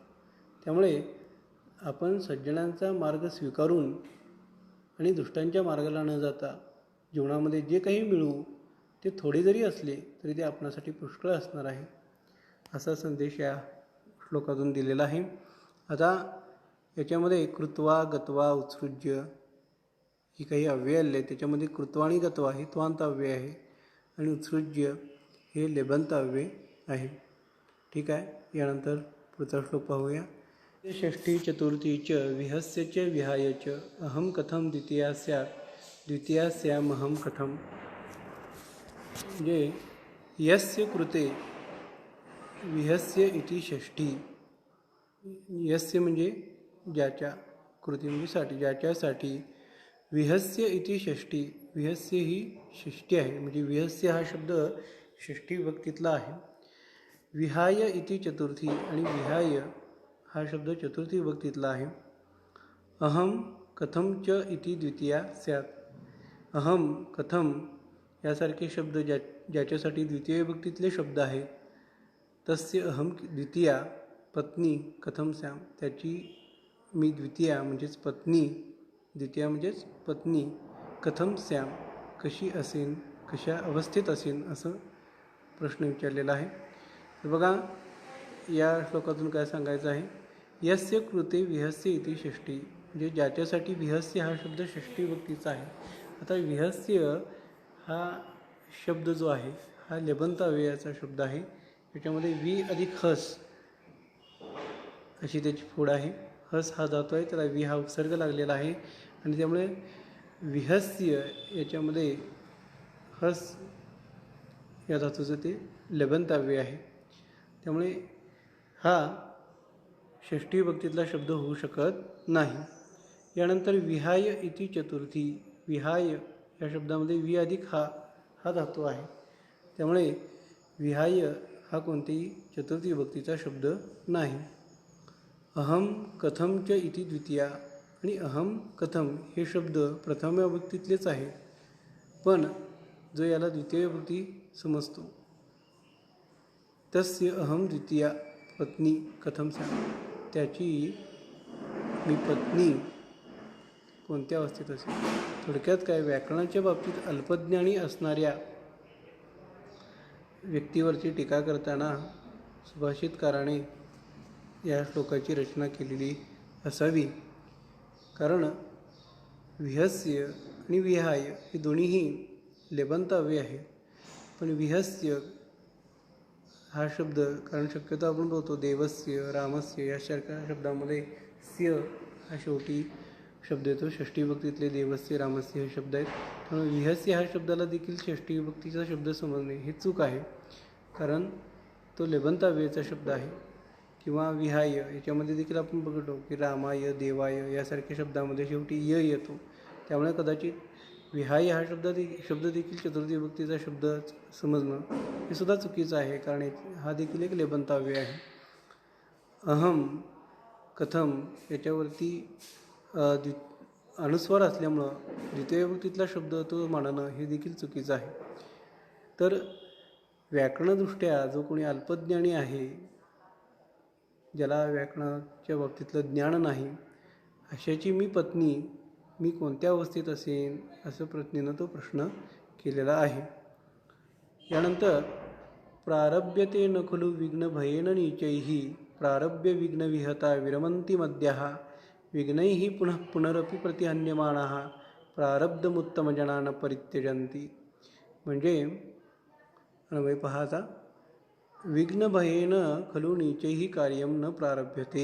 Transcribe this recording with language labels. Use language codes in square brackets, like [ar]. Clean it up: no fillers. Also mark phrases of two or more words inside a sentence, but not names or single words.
[mr] त्यामुळे आपण सज्जनांचा मार्ग स्वीकारून आणि दुष्टांच्या मार्गाला न जाता जीवनामध्ये जे काही मिळू ते थोडे जरी असले तरी ते आपणासाठी पुष्कळ असणार आहे, असा संदेश या श्लोकातून दिलेला आहे. आता याच्यामध्ये कृत्वा, गत्वा, उत्सृज्य ही काही अव्यय आले. त्याच्यामध्ये कृत्वा आणि गत्वा हे त्वांत अव्यय आहे आणि उत्सृज्य हे लेबंत अव्यय आहे. ठीक आहे, यानंतर पुढचा श्लोक पाहूया. [sa] षष्ठी चतुर्थी च विहस्य च विहाय च अहम कथम द्वितीया स्यात् द्वितीया स्यामहम कथम. म्हणजे यस्य कृते विहस्य इति षष्ठी. [mr] यस्य म्हणजे ज्याच्या, कृती म्हणजे साठी, ज्याच्यासाठी. [sa] विहस्य इति षष्ठी. [mr] विहस्य ही षष्ठी आहे, म्हणजे विहस्य हा शब्द षष्ठी विभक्तीतला आहे. [sa] विहाय इति चतुर्थी [mr] आणि विहाय हा शब्द चतुर्थी विभक्तीतला आहे. [sa] अहम कथम च इति द्वितीया स्यात्. अहम, कथम [mr] यासारखे शब्द ज्याच्यासाठी द्वितीय विभक्तीतले शब्द आहेत. [sa] तस्य अहम द्वितीया पत्नी कथम स्याम. [mr] त्याची मी द्वितीया म्हणजेच पत्नी, द्वितीया म्हणजेच पत्नी, [sa] कथम स्याम [mr] कशी असेन, कशा अवस्थेत असेन, असं प्रश्न विचारलेला आहे. तर बघा या श्लोकातून काय सांगायचं आहे. [sa] यस्य कृते विहस्य इति षष्ठी. [mr] म्हणजे ज्याच्यासाठी विहस्य हा शब्द षष्ठी विभक्तीचा आहे. आता विहस्य हा शब्द जो आहे हा लेबंत अव्ययाचा शब्द आहे. त्याच्यामध्ये वि अधिक हस अशी त्याची फोड आहे. हस हा धातू आहे, त्याला वि हा उपसर्ग लागलेला आहे आणि त्यामुळे विहस्य याच्यामध्ये हस या धातूचं ते लेबंत अव्यय आहे. त्यामुळे हा षष्ठी विभक्तीतला शब्द होऊ शकत नाही. [sa] यानंतर विहाय इति चतुर्थी. [mr] विहाय या शब्दामध्ये वि अधिक हा धातू आहे. त्यामुळे विहाय हा कोणतेही चतुर्थी विभक्तीचा शब्द नाही. [sa] अहम कथम च इति द्वितीया [mr] आणि [sa] अहम कथम [mr] हे शब्द प्रथम विभक्तीतलेच आहे, पण जो याला द्वितीय विभक्ती समजतो. [sa] तस्य अहम द्वितीया पत्नी कथम स्याम. [mr] त्याची मी पत्नी कोणत्या अवस्थेत असेल. थोडक्यात काय, व्याकरणाच्या बाबतीत अल्पज्ञानी असणाऱ्या व्यक्तीवरची टीका करताना सुभाषितकाराने या श्लोकाची रचना केलेली असावी. कारण विहस्य आणि विहाय हे दोन्हीही लेबंत अव्यय आहे. पण विहस्य हा शब्द, कारण शक्यतो आपण बघतो देवस्य, रामस्य यासारख्या शब्दामध्ये स्य हा शेवटी शब्द येतो. षष्ठी विभक्तीतले देवस्य, रामस्य हे शब्द आहेत. त्यामुळे विहस्य ह्या शब्दाला देखील षष्ठी विभक्तीचा शब्द समजणे हे चूक आहे, कारण तो लेबंत अव्ययाचा शब्द आहे किंवा विहाय याच्यामध्ये देखील आपण बघतो की रामाय देवाय यासारख्या शब्दामध्ये शेवटी य येतो. त्यामुळे कदाचित विहाय हा शब्द देखील चतुर्थी विभक्तीचा शब्द समजणं हे सुद्धा चुकीचं आहे, कारण हा देखील एक लेबंताव्य आहे. [sa] अहम कथम [mr] याच्यावरती अनुस्वार असल्यामुळं द्वितीय विभक्तीतला शब्द तो मानणं हे देखील चुकीचं आहे. तर व्याकरणदृष्ट्या जो कोणी अल्पज्ञानी आहे, ज्याला व्याकरणाच्या बाबतीतलं ज्ञान नाही, अशाची मी पत्नी मी कोणत्या अवस्थेत असेन असं पत्नीनं तो प्रश्न केलेला आहे. [sa] यानंतर प्रारभ्यते न खलु विघ्न भयेन नीचैः प्रारभ्य विघ्न विहता विरमन्ति मद्यः विघ्नैः पुनः पुनरपि प्रतिहन्यमानाः प्रारब्धमुत्तमजनान् परित्यजन्ति. [mr] म्हणजे अन्वय पहाता, [sa] विघ्नभयेन खलु नीचैः कार्यं न प्रारभ्यते.